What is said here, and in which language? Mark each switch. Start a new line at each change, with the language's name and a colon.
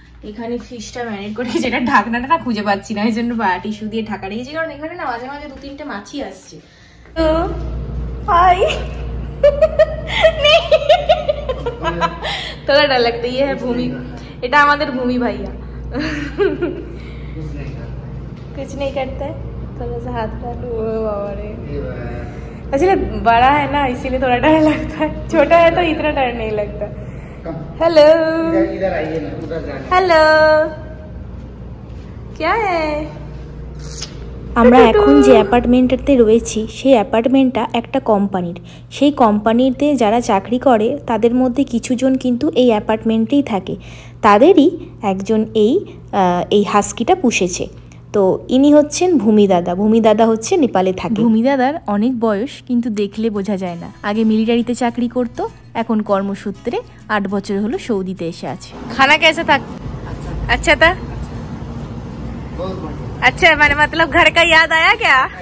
Bangla: এখানে ফিশটা ম্যারিনেট করে, যেটা ঢাকনাটা না খুঁজে পাচ্ছি না, এই জন্য টিস্যু দিয়ে ঢাকা রেখেছি, কারণ এখানে না মাঝে মাঝে 2-3টে মাছি আসছে। তো হাই তোরা
Hindi: डर लगता है, ये है भूमि,
Bangla: এটা আমাদের ভূমি ভাইয়া।
Hindi: कुछ नहीं करता है, थोड़ा सा हाथ डालो। बाबा रे, एक्चुअली बड़ा है ना इसीलिए थोड़ा डर लगता है, छोटा है तो इतना डर नहीं लगता। हेलो, इधर आइए ना, उधर जाना। हेलो, क्या है?
Bangla: আমরা এখন যে অ্যাপার্টমেন্টটাতে রয়েছি, সেই অ্যাপার্টমেন্টটা একটা কোম্পানির। সেই কোম্পানিতে যারা চাকরি করে তাদের মধ্যে কিছুজন কিন্তু এই অ্যাপার্টমেন্টেই থাকে। তাদেরই একজন এই হাস্কিটা পুষেছে। তো ইনি হচ্ছেন ভূমি দাদা। ভূমি দাদা হচ্ছে নেপালে থাকে। ভূমি দাদার অনেক বয়স, কিন্তু দেখলে বোঝা যায় না। আগে মিলিটারিতে চাকরি করত, এখন কর্মসূত্রে 8 বছর হলো সৌদিতে এসে আছে।
Hindi: खाना कैसा था? अच्छा था। अच्छा, मैंने मतलब घर का याद आया क्या?